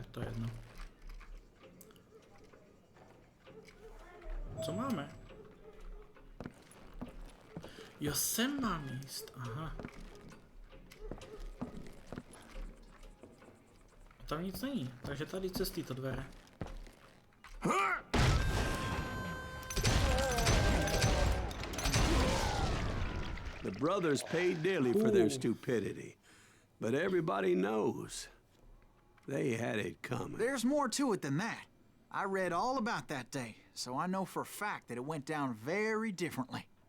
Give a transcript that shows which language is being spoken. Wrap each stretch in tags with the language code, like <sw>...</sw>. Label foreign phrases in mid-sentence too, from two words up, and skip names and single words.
<cs>To je jedno. Co máme? Jo, sem mám jíst, aha. A tam nic není, takže tady</cs> <sk>cez tyto dvere.</sk> <en>The brothers paid dearly for their stupidity, but everybody knows they had it coming. There's more to it than that. I read all about that day, so I know for a fact that it went down very differently.</en>